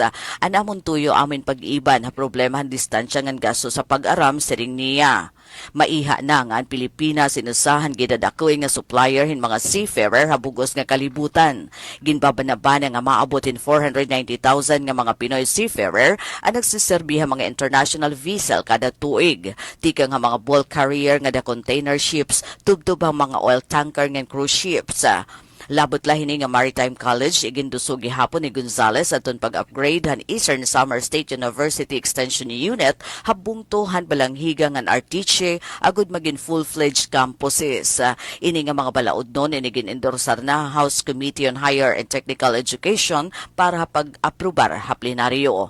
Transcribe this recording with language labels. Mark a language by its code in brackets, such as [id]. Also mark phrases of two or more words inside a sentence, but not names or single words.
[war] Anamon tuyo amin pag-iban ha problema ang distansya ngan gasto sa pag-aram siring niya. Maiha na nga ang Pilipinas inusahan gidadakoy nga supplier hin mga seafarer habugos nga kalibutan. Ginbabanabana nga maabotin 490,000 nga mga Pinoy seafarer ang nagsiserbiha mga international vessel kada tuig. Tika nga mga [en] bulk carrier [war] nga da [en] container ships [war] tubtub ang mga [en] oil tanker [war] nga [en] cruise ships. [war] Labot lahini nga Maritime College igindusog gihapon ni Gonzales aton pag-upgrade han Eastern Samar State University Extension Unit habungtohan balanghiga ngan Artiche agud magin [en] full-fledged campuses. [war] Ini nga mga balaod nun inigin endorsar na House Committee on Higher and Technical Education para pag-aprobar ha plenaryo.